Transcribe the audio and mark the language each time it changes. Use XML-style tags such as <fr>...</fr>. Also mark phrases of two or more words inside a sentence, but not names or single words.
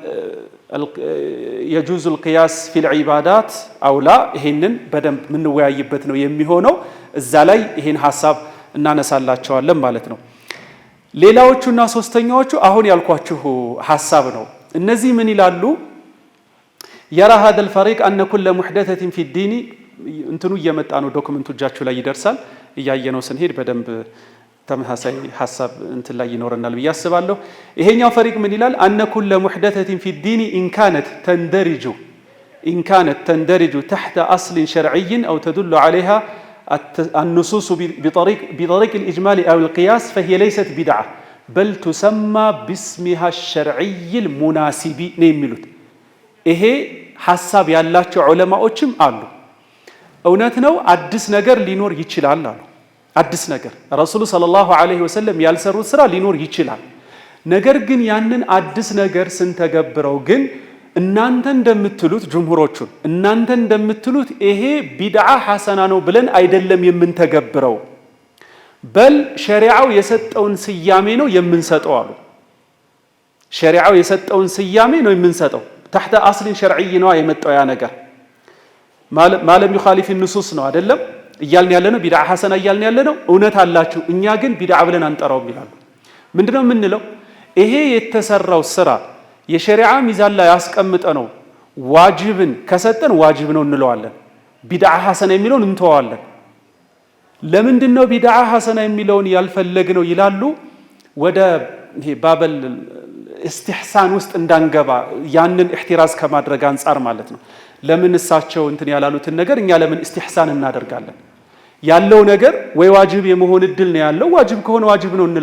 <ar>يجوز القياس في العبادات أولى</ar> <am>ይሄንን በደንብ የምንወያይበት ነው የሚሆነው። እዛ ላይ ይሄን ሐሳብ እናነሳላቸዋለን ማለት ነው። ሌላዎቹና ሶስተኛዎቹ አሁን ያልኳችሁ ሐሳብ ነው። እነዚህ ምን ይላሉ?</am> <ar>يرى هذا الفريق أن كل محدثة في الدين</ar> <am>እንትኑ እየመጣ ነው ዶክመንቱ እጃችሁ ላይ ይደርሳል እያየነው ስንሄድ በደንብ ተመሳሳይ ሐሳብ እንትን ላይ ይኖርናል ብዬ አስባለሁ ይሄኛው ፈሪቅ ምን ይላል</am> <ar>أن كل محدثة في الدين إن كانت تندرج تحت أصل شرعي أو تدل عليها النصوص بطريق الإجمال أو القياس فهي ليست بدعة بل تسمى باسمها الشرعي المناسب</ar> <am>نيملوت ይሄ ሐሳብ ያላቸው ዑለማዎችም አሉ እውነት ነው አዲስ ነገር ሊኖር ይችላል አሉ አዲስ ነገር</am> <ar>رسول صلى الله عليه وسلم</ar> <am>ያልሰሩት ስራ ሊኖር ይችላል ነገር ግን ያንን አዲስ ነገር ስንተገብረው ግን እናንተ እንደምትሉት ጅምሁሮቹን እናንተ እንደምትሉት ይሄ</am> <ar>بدعة حسنة</ar> <am>ነው ብለን አይደለም የምንተገብረው በል ሸሪዓው የሰጠውን ስያሜ ነው የምንሰጠው አሉ ሸሪዓው የሰጠውን ስያሜ ነው የምንሰጠው تحت</am> <ar>أصل شرعي</ar> <am>ነው የመጣው ያ ነገር ማለም</am> <ar>يخالف النصوص</ar> <am>ነው አይደለም እያልን ያለነው</am> <ar>بدعة حسنة</ar> <am>እያልን ያለነው እውነት አላችሁ እኛ ግን ቢድዓ ብለን አንጠራውም ይላሉ ምንድነው የምንለው ይሄ የተሰራው ስራ የሸሪዓ ሚዛን ላይ ያስቀምጠ ነው ዋጅብን ከሰጠን ዋጅብ ነው እንለዋለን</am> <ar>بدعة حسنة</ar> <am>የሚለውን እንተዋለን ለምንድነው</am> <ar>بدعة حسنة</ar> <am>የሚለውን ያልፈለግነው ይላሉ ወደ ይሄ ባበል استحسان ውስጥ እንዳንገባ ያንን احتراز ከማድረግ አንፃር ማለት ነው ለምን እሳቸው እንትን ያላሉትን ነገር እኛ ለምን استحسان እናደርጋለን ያለው ነገር ወይ ዋጅብ የመሆን እድል ነው ያለው ዋጅብ ከሆነ ዋጅብ</am>